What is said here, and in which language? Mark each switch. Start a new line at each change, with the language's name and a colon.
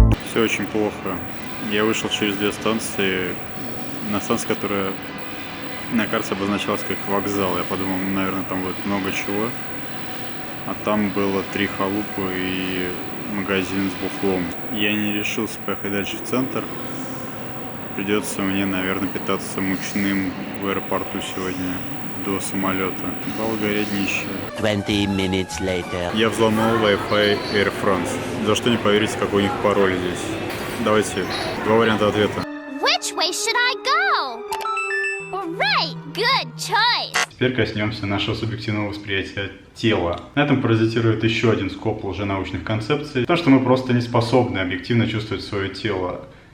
Russian: Все очень плохо. Я вышел через 2 станции, на станции, которая на карте обозначалась как вокзал. Я подумал, ну, наверное, там будет много чего. А там было 3 халупы и магазин с бухлом. Я не решился поехать дальше в центр. Придется мне, наверное, питаться мучным в аэропорту сегодня до самолета. Болгария днище.
English: 20 minutes later.
Russian: Я взломал Wi-Fi Air France. За что не поверите, какой у них пароль здесь. Давайте, 2 варианта ответа.
English: Which way should I go? Right, good choice.
Russian: Теперь коснемся нашего субъективного восприятия тела. На этом паразитирует еще один скоп лженаучных концепций. Потому что мы просто не способны объективно чувствовать свое тело.